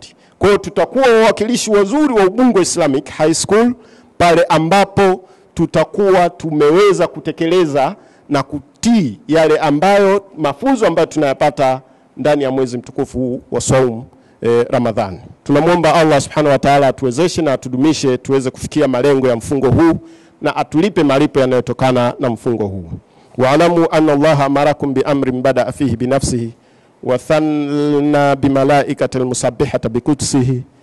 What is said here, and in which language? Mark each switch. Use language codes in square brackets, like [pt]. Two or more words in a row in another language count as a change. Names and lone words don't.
[sw] Kwa hiyo tutakuwa wawakilishi wazuri wa Ubungo Islamic High School pale ambapo tutakuwa tumeweza kutekeleza na kutii yale ambayo mafunzo ambayo tunayapata ndani ya mwezi mtukufu wa Saumu Ramadhani. Tunamwomba Allah [ar] سبحانه وتعالى [sw] atuwezeshe na atudumishe tuweze kufikia malengo ya mfungo huu na atulipe malipo yanayotokana na mfungo huu. [ar] واعلموا أن الله أمركم بأمر بدأ فيه بنفسه وثنى بملائكته المسبحة بقدسه